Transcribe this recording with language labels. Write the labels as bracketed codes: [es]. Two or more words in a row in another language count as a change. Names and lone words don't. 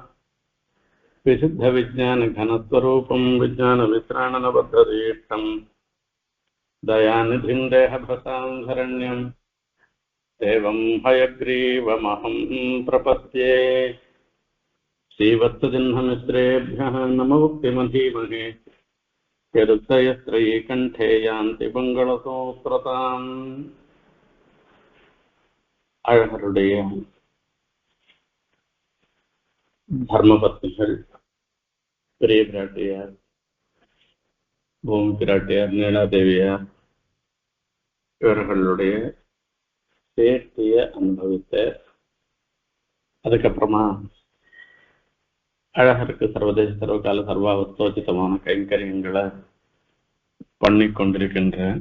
[sa] विशुद्धविज्ञानघनस्वरूपं विज्ञानवित्राणनबद्धदीक्षं दयानिधिं देहभृतां शरण्यं देवं हयग्रीवमहं प्रपद्ये। श्रीवत्सजिह्नमिश्रेभ्यः नमोक्तिमधीमहे यदुत्तयस्त्रयी कण्ठे यान्ति मङ्गलसूत्रताम्। [ta] அழகருடைய தர்மபத்னிகள் பெரிய பிராட்டியார், பூமி பிராட்டியார், நீலாதேவியார் இவர்களுடைய சேர்த்திய அனுபவித்த அதுக்கப்புறமா அழகருக்கு சர்வதேச சர்வகால சர்வாவஸ்தோச்சிதமான கைங்கரியங்களை பண்ணி கொண்டிருக்கின்ற